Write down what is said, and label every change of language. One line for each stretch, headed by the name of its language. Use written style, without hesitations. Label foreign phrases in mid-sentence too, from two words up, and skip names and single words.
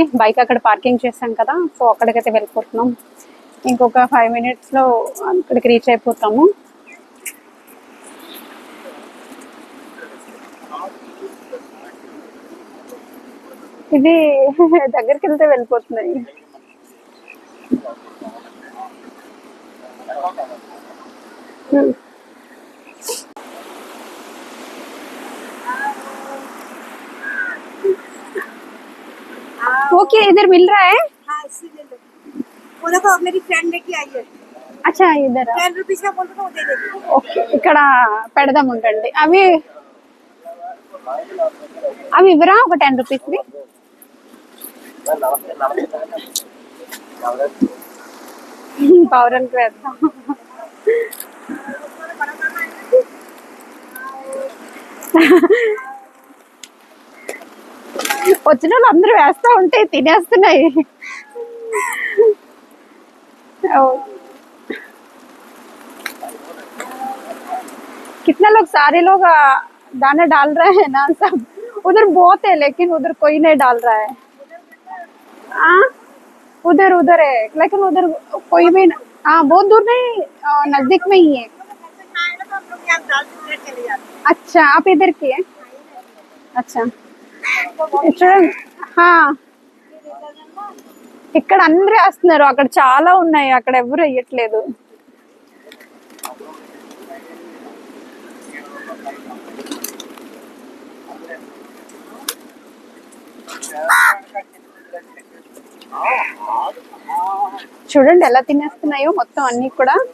Telugu: బైక్ అక్కడ పార్కింగ్ చేసాం కదా, సో అక్కడికైతే వెళ్ళిపోతున్నాం. ఇంకొక 5 minutesలో అక్కడికి రీచ్ అయిపోతాము. ఇది దగ్గరికి వెళ్తే వెళ్ళిపోతున్నాయి.
Hindi: ओके इधर मिल रहा है. हाँ इससे ले लो। वो देखो मेरी फ्रेंड लेके आई है। अच्छा इधर 10 रुपीज का बोल तो वो दे देगी।
Telugu: ఓకే ఇక్కడ పెడదాం ఉండండి. అవి అవి ఇవ్వరా ఒక 10 రూపీస్ది. పౌరల్కి వేద్దాం. వచ్చిన వాళ్ళు అందరూ వేస్తా ఉంటే తినేస్తున్నాయి.
Hindi: कितने लोग सारे लोग दाना डाल रहे हैं ना सब. उधर बहुत है लेकिन उधर कोई नहीं डाल रहा है. हाँ उधर उधर है लेकिन उधर कोई भी हाँ बहुत दूर नहीं, नजदीक में ही है. अच्छा आप इधर की है.
Telugu: अच्छा చూడండి. ఇక్కడ అందరూ వేస్తున్నారు, అక్కడ చాలా ఉన్నాయి, అక్కడ ఎవరు వేయట్లేదు. చూడండి ఎలా తినేస్తున్నాయో మొత్తం అన్ని కూడా.